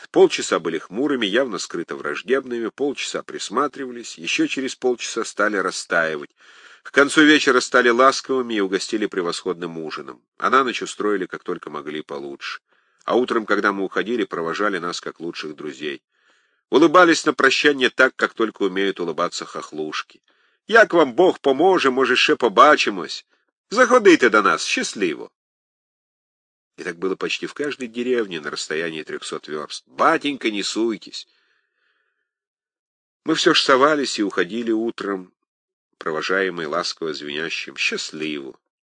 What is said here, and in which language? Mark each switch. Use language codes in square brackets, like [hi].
[ru] Полчаса были хмурыми, явно скрыто враждебными, полчаса присматривались, еще через полчаса стали растаивать. К концу вечера стали ласковыми и угостили превосходным ужином. А на ночь устроили, как только могли, получше. А утром, когда мы уходили, провожали нас как лучших друзей. Улыбались на прощание так, как только умеют улыбаться хохлушки. [uk] Як вам Бог поможе, може, ще побачимось. [ru] Заходите до нас, счастливо. И так было почти в каждой деревне на расстоянии 300 верст. Батенька, не суйтесь. Мы все ж совались и уходили утром, провожаемые ласково звенящим, счастливо.